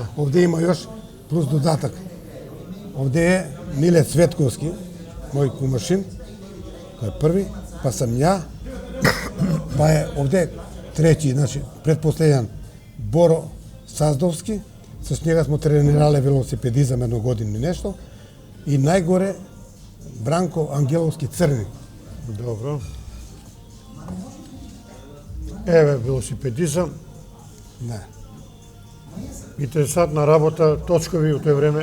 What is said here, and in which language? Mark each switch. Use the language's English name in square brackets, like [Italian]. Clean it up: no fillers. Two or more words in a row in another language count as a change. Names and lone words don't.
[Macedonian] Овде има још плюс додатак. Овде е Миле Цветковски, мој кумашин, кој е први, [Serbian] па сам ја, [Macedonian] па е овде трети, значи, предпоследен Боро Саздовски, [Serbian] с njega smo trenirali [Macedonian] велосипедизам едно година и нешто, и најгоре Бранко Ангеловски Црни. Добро. Еве велосипедизам. Да. Интересантна работа, точкови у тој време.